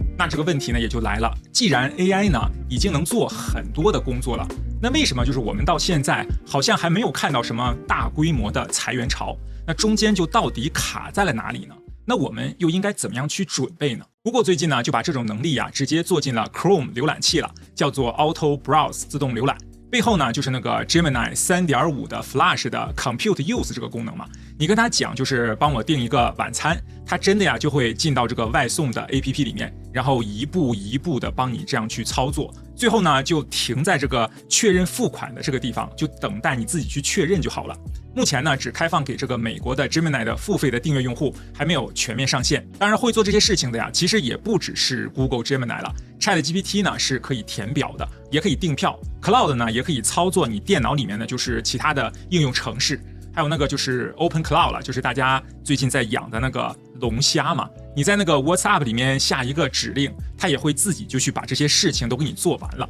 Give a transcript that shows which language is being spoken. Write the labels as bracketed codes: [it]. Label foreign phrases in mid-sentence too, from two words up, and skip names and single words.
[zh] 那這個問題呢也就來了，既然 AI 呢已經能做很多的工作了，那為什麼就是我們到現在好像還沒有看到什麼大規模的裁員潮？那中間就到底卡在了哪裡呢？那我們又應該怎麼樣去準備呢？不過最近呢就把這種能力直接做進了 Chrome 瀏覽器了，叫做 Auto Browse 自動瀏覽。背後呢就是那個 Gemini 3.5的 Flash 的 Compute Use 這個功能嘛。你跟他講就是幫我訂一個晚餐，他真的就會進到這個外送的 APP 裡面，然後一步一步的幫你這樣去操作。最後呢就停在这個確認付款的這個地方，就等待你自己去確認就好了。目前呢只開放給這個美國的 Gemini 的付費的訂閱用戶，還沒有全面上線。當然會做這些事情的其實也不只是 Google Gemini 了。ChatGPT 呢是可以填表的，也可以訂票。Cloud 呢也可以操作你電腦裡面的就是其他的應用程式。還有那個就是 Open Cloud 了，就是大家最近在養的那個龍蝦嘛。你在那個 WhatsApp 裡面下一個指令，它也會自己就去把這些事情都給你做完了。